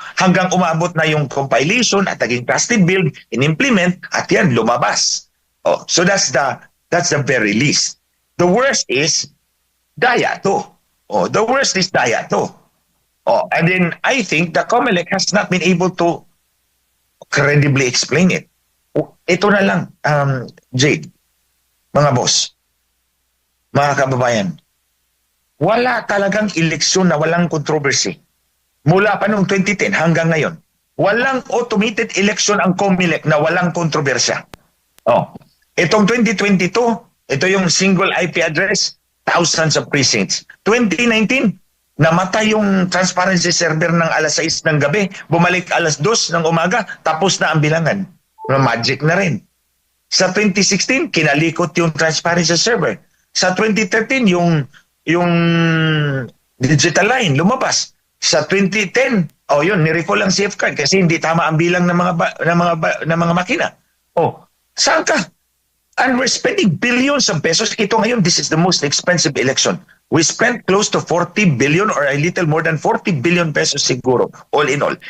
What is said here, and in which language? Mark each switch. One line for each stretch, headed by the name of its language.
Filipino: Hanggang umabot na yung compilation at naging trusted build, in-implement, at yan, lumabas.
English: So that's the very least. The worst is Daya to. Oh, the worst is Daya to. Oh, and then I think the COMELEC has not been able to credibly explain it.
Filipino: Oh, ito na lang, Jade, mga boss, mga kababayan, wala talagang eleksyon na walang controversy. Mula pa noong 2010 hanggang ngayon, walang automated election ang COMELEC na walang kontrobersya. Oh, itong 2022, ito yung single IP address, thousands of precincts. 2019, namatay yung transparency server ng alas 6 ng gabi, bumalik alas 2 ng umaga, tapos na ang bilangan. Magic na rin. Sa 2016, kinalikot yung transparency server. Sa 2013, yung digital line lumabas. Sa 2010, yun, ni-recall ang safeguard kasi hindi tama ang bilang ng mga makina. Saan ka?
English: And we're spending billions of pesos.
Filipino: Ito ngayon,
English: this is the most expensive election. We spent close to 40 billion or a little more than 40 billion pesos siguro, all in all.